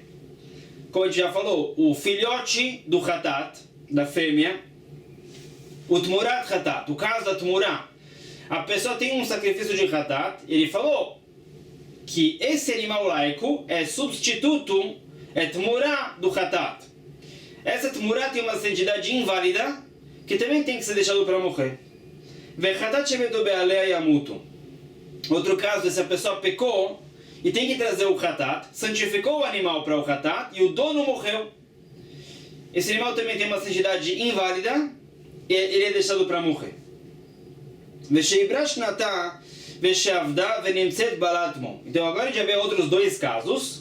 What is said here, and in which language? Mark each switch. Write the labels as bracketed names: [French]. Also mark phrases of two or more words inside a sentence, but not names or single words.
[Portuguese] Como a gente já falou, o filhote do Hatat, da fêmea, o [Hebrew] תמורת חטאת, [Portuguese] o caso da Tmurá, a pessoa tem um sacrifício de Hatat, ele falou que esse animal laico é substituto, é Tmurá do Hatat. Essa Tmurá tem uma santidade inválida, que também tem que ser deixado para morrer. [Hebrew] וחטאת שמתו בעליה ימותו. [Portuguese] Outro caso é se a pessoa pecou e tem que trazer o Hatat, santificou o animal para o Hatat e o dono morreu. Esse animal também tem uma santidade inválida e ele é deixado para morrer. Então agora a gente vai ver outros dois casos.